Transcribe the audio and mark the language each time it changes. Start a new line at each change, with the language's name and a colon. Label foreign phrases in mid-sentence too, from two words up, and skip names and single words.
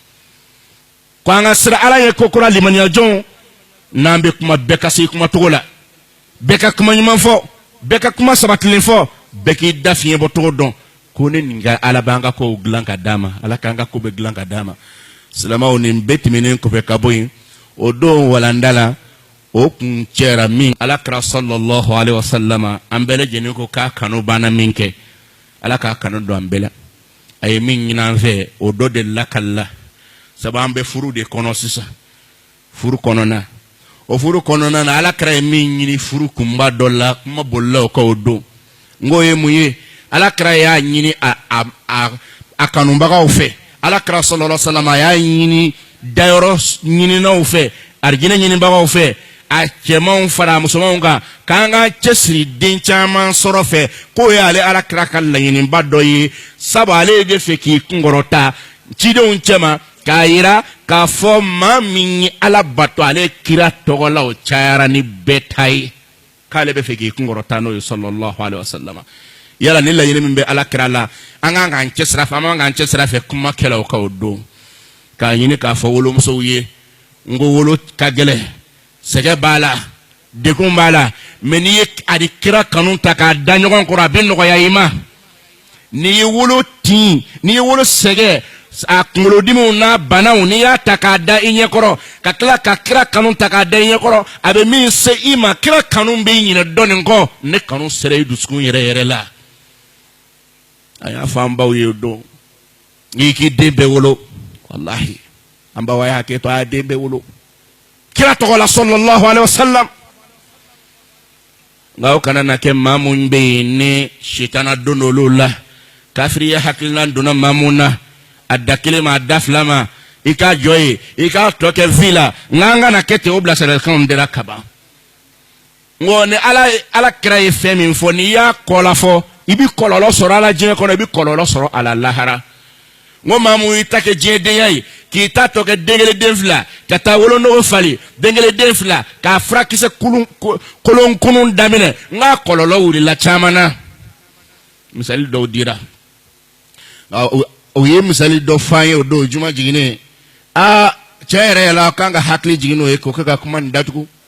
Bambara: k'an ka sira ala ye ko kura limaniya jɔnw n'an bɛ kuma bɛɛ ka se kuma cogo la bɛɛ ka kuma ɲuman fɔ bɛɛ ka kuma sabatilen fɔ bɛɛ k'i da fiɲɛ bɔ cogo dɔn ko ne nin ka ala b'an ka kow dilan ka d'a ma ala k'an ka ko bɛ dilan ka d'a ma silamɛw nin bɛɛ tɛmɛnen kɔfɛ ka bɔ yen o don walanda la o kun cɛra min alakira
Arabic: صلى الله عليه وسلم
Bambara: an bɛɛ lajɛlen ko k'a kanu banna min kɛ ala k'a kanu don an bɛɛ la a ye min ɲini an fɛ o dɔ de lakalila sabu an bɛ furu de kɔnɔ sisan furu kɔnɔna o furu kɔnɔna na alakira ye min ɲini furu kunba dɔ la kuma bolila o kan o don n k'o ye mun ye alakira y'a ɲini a kanubagaw fɛ alakira
Arabic: صلى الله عليه وسلم
Bambara: a y'a ɲini dayɔrɔ ɲininaw fɛ arijinɛ ɲinibagaw fɛ a cɛmanw fara musomanw kan k'an ka cɛsiri den caman sɔrɔ fɛ k'o ye ale alakira ka laɲiniba dɔ ye sabu ale de fɛ k'i kunkɔrɔta cidenw cɛma k'a yira k'a fɔ maa min ye ala bato ale kira tɔgɔ la o cayara ni bɛɛ ta ye k'ale bɛ fɛ k'i kunkɔrɔta n'o ye
Arabic: صلى الله عليه وسلم
Bambara: yala ni laɲini min bɛ alakira la an kan k'an cɛsira fɛ an man k'an cɛsira fɛ kuma kɛlaw ka o don k'a ɲini k'a fɔ wolomusow ye n ko wolo ka gɛlɛn sɛgɛ b'a la degun b'a la mɛ n'i ye a di kira kanu ta k'a da ɲɔgɔn kɔrɔ a bɛ nɔgɔya i ma n'i ye wolo tin n'i ye wolo sɛgɛ a kunkolodimiw n'a banaw n'i y'a ta k'a da i ɲɛkɔrɔ ka tila ka kira kanu ta k'a da i ɲɛkɔrɔ a bɛ min se i ma kira kanu b'i ɲinɛ dɔɔnin kɔ ne kanu sera i dusukun yɛrɛ yɛrɛ la a y'a fɔ an baw ye o don n'i k'i den bɛɛ wolo wallahi an baw y'a kɛ to a y'a den bɛɛ wolo kira tɔgɔ la
Arabic: صلى الله عليه وسلم
Bambara: nka o kana na kɛ maa mun bɛ yen ni sitana don olu la kafiriya hakilina donna maa mun na a da kelen ma a da fila ma i k'a jɔ ye i k'a tɔ kɛ vi la nka an kana kɛ ten o bilasiralikanw dira kaban nko ni ala kira ye fɛn min fɔ n'i y'a kɔ la fɔ i bɛ kɔlɔlɔ sɔrɔ a la diɲɛ kɔnɔ i bɛ kɔlɔlɔ sɔrɔ a la lahara nko maa mun y'i ta kɛ diɲɛdenya ye k'i ta tɔ kɛ den kelen den fila ka taa wolonogo fali den kelen den fila k'a furakisɛ kolon kunun daminɛ n k'a kɔlɔlɔ wulila caman na misali dɔw dira o ye misali dɔ f'an ye o don juma jiginnen cɛ yɛrɛ yɛlɛ a kan ka hakili jigin n'o ye k'o kɛ ka kuma nin datugu